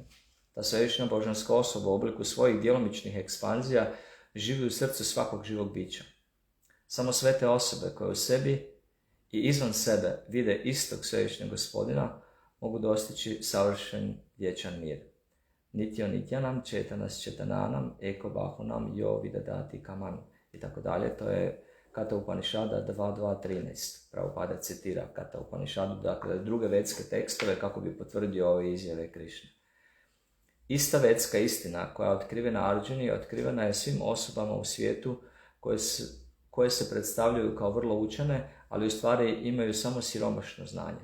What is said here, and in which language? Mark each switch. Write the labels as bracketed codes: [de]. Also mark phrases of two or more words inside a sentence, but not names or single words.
[hr] Ta svevišnja božanska osoba u obliku svojih djelomičnih ekspanzija živi u srcu svakog živog bića. Samo sve te osobe koje u sebi i izvan sebe vide istog svevišnjeg gospodina mogu dostići savršen vječan mir. [sa] नित्यो नित्यानां चेतनस् चेतनानाम् एको बहूनां यो विदधाति कामान् [hr] i tako dalje. To je Kata Upanišada 2.2.13. Prabhupada citira Kata Upanišadu, dakle druge vedske tekstove kako bi potvrdio ove izjave Krišne. Ista vedska istina koja je otkrivena Arjuni, otkrivena je svim osobama u svijetu koje se predstavljaju kao vrlo učene, ali u stvari imaju samo siromašno znanje.